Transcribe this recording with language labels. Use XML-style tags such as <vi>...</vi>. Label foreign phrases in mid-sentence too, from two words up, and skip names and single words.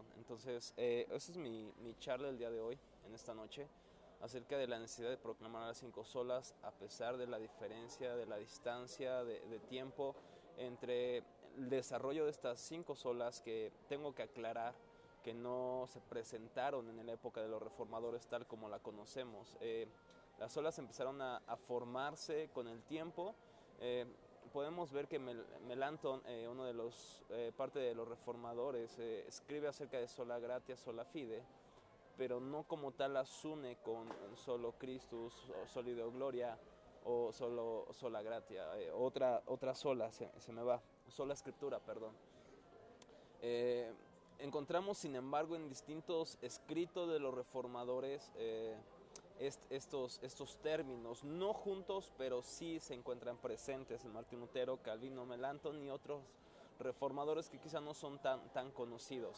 <es>Entonces, esa es mi charla el día de hoy, en esta noche, acerca de la necesidad de proclamar las 5 solas, a pesar de la diferencia, de la distancia de tiempo entre el desarrollo de estas 5 solas, que tengo que aclarar que no se presentaron en la época de los reformadores tal como la conocemos. Las solas empezaron a formarse con el tiempo. Podemos ver que Melanchthon, uno de los parte de los reformadores, escribe acerca de</es> <la>sola gratia, sola fide,</la> <es>pero no como tal las une con</es> <la>solo Christus,</la> <es>o</es> <la>solo Deo gloria,</la> <es>o solo</es> <la>sola gratia.</la> <es>Otra sola se me va, sola escritura, perdón. Encontramos, sin embargo, en distintos escritos de los reformadores estos términos, no juntos, pero sí se encuentran presentes en Martín Lutero, Calvino, Melanchthon y otros reformadores que quizá no son tan conocidos.</es>